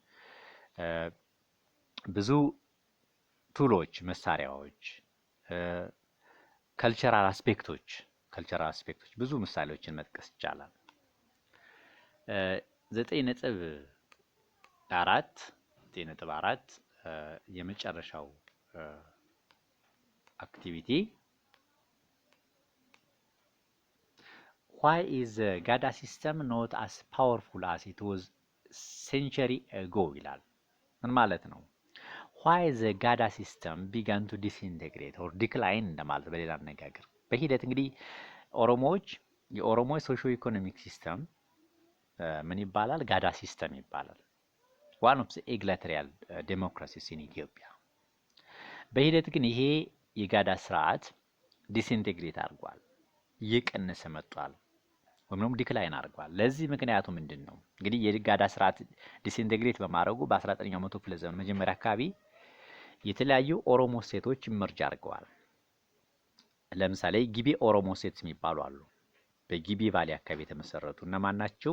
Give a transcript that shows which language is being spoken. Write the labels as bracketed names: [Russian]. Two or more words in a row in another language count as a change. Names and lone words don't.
[Amharic] ብዙ ቱሎች፣ መሳሪያዎች፣ [English] cultural aspects [Amharic] ብዙ ምሳሌዎችን መጥቀስ ይቻላል። 9.4 የመጨረሻው አክቲቪቲ [English] why is the Gada system not as powerful as it was century ago [Amharic] ይላል። ምን ማለት ነው? [English] why the Gada system began to disintegrate or decline [Amharic] እንደማለት በሌላ አነጋገር። በሂደት እንግዲህ የኦሮሞዎች [English] socio economic system [Amharic] ምን ይባላል? ጋዳ ሲስተም ይባላል። [English] one of the egalitarian democracies in [Amharic] ኢትዮጵያ። በሂደት ግን ይሄ የጋዳ ስርዓት ዲስኢንቴግሬት አድርጓል፣ እየቀነሰ መጥቷል፣ ወይም ደግሞ ዲክላይን አድርጓል። ለዚህ ምክንያቱ ምንድን ነው? እንግዲህ የጋዳ ስርዓት ዲስኢንቴግሬት በማድረጉ በ19ኛው መቶ ክፍለ ዘመን መጀመሪያ አካባቢ የተለያዩ ኦሮሞ ስቴቶች ኢመርጅ አድርገዋል። ለምሳሌ ጊቤ ኦሮሞ ስቴትስ የሚባሉ አሉ። በጊቤ ቫሊ አካባቢ የተመሰረቱ እነማን ናቸው?